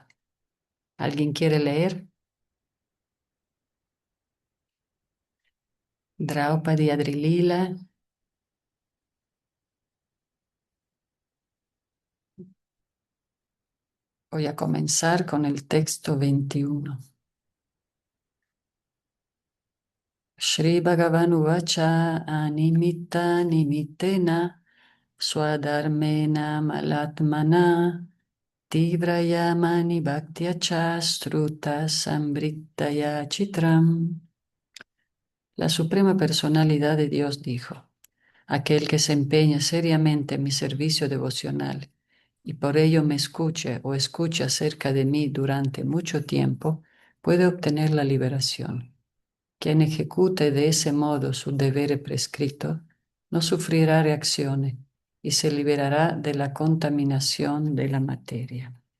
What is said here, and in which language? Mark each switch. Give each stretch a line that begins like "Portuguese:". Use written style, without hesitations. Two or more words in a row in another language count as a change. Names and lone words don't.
Spanish: ¿Alguien quiere leer? Draupadi Adrilila. Voy a comenzar con el texto 21.
Sanskrit: श्री भगवान उवाच अनिमित निमितेन स्वधर्मेण मलात्मना तीव्रयामनि भक्त्याच स्त्रुत सम्भृत्तया चित्रम्.
Spanish: La Suprema Personalidad de Dios dijo: aquel que se empeña seriamente en mi servicio devocional y por ello me escuche o escuche acerca de mí durante mucho tiempo, puede obtener la liberación. Quien ejecute de ese modo su deber prescrito no sufrirá reacciones y se liberará de la contaminación de la materia.